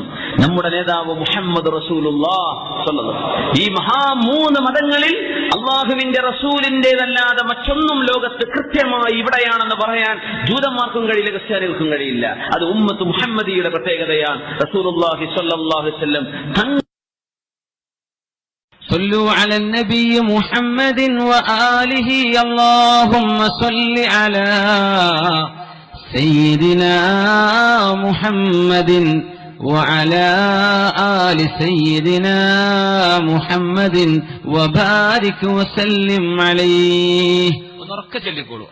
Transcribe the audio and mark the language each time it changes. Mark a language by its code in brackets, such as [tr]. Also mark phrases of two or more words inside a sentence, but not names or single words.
[ml] നമ്മുടെ നേതാവ് മുഹമ്മദ് റസൂലുള്ളാഹ് [ar] صلى الله عليه وسلم. [ml] ഈ 3 മതങ്ങളിൽ അള്ളാഹുവിന്റെ റസൂലിന്റേതല്ലാതെ മറ്റൊന്നും ലോകത്ത് കൃത്യമായി ഇവിടെയാണെന്ന് പറയാൻ ജൂതന്മാർക്കും കഴിയില്ല, ക്രിസ്ത്യാനികൾക്കും കഴിയില്ല. അത് ഉമ്മത്ത് മുഹമ്മദിയുടെ പ്രത്യേകതയാണ്. റസൂലുള്ളാഹി [ar] صلى الله عليه وسلم صلوا على النبي محمد وآله اللهم صل على سيدنا محمد وعلى آل سيدنا محمد وبارك وسلم عليه.